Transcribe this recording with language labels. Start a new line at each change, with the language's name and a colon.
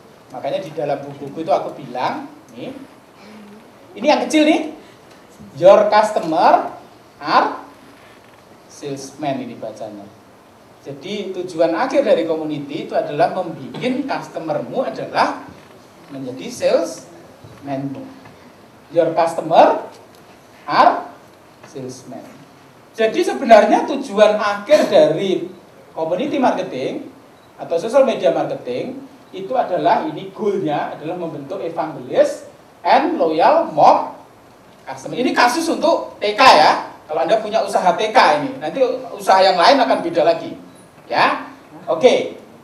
Indonesian: Makanya di dalam buku itu aku bilang, nih, ini yang kecil nih,
English: your customer are salesman
Indonesian: ini bacanya. Jadi tujuan akhir dari community itu adalah membuat customermu adalah menjadi salesmanmu.
English: Your customer are salesman.
Indonesian: Jadi sebenarnya tujuan akhir dari community marketing atau social media marketing itu adalah ini goalnya adalah membentuk evangelis
English: and loyal mom customer.
Indonesian: Ini kasus untuk TK ya. Kalau Anda punya usaha TK ini, nanti usaha yang lain akan beda lagi. Ya. Oke.